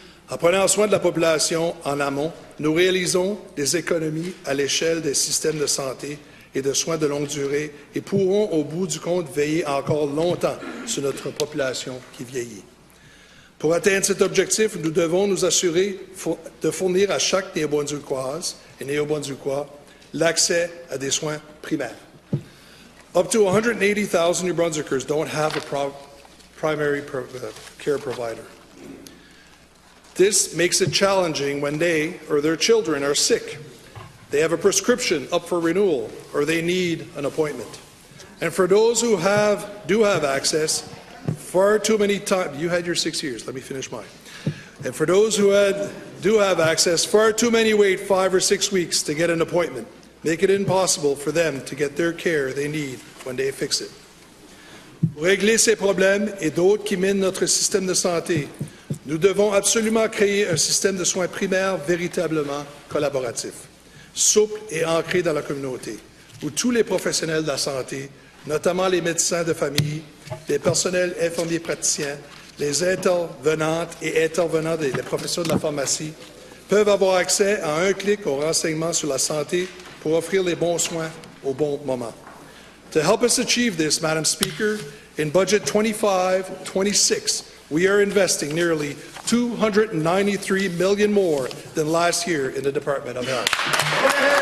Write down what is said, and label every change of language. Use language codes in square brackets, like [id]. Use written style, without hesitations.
[fr] En prenant soin de la population en amont, nous réalisons des économies à l'échelle des systèmes de santé et de soins de longue durée et pourront, au bout du compte, veiller encore longtemps sur notre population qui vieillit. Pour atteindre cet objectif, nous devons nous assurer de fournir à chaque Néo-Brunswickoise et Néo-Brunswickois l'accès à des soins primaires. [en] Up to 180,000 New Brunswickers don't have a primary care provider. This makes it challenging when they or their children are sick, they have a prescription up for renewal, or they need an appointment. And for those who do have access, far too many times, you had your 6 years, let me finish mine. And for those who do have access, far too many wait 5 or 6 weeks to get an appointment, make it impossible for them to get their care they need when they fix it. [fr] Pour régler ces problèmes et d'autres qui minent notre système de santé, nous devons absolument créer un système de soins primaires véritablement collaboratif, souple et ancré dans la communauté, où tous les professionnels de la santé, notamment les médecins de famille, les personnels infirmiers praticiens, les intervenantes et intervenants des professions de la pharmacie, peuvent avoir accès à un clic aux renseignements sur la santé pour offrir les bons soins au bon moment. [en] To help us achieve this, Madam Speaker, in Budget 25-26, we are investing nearly $293 million more than last year in the Department of Health.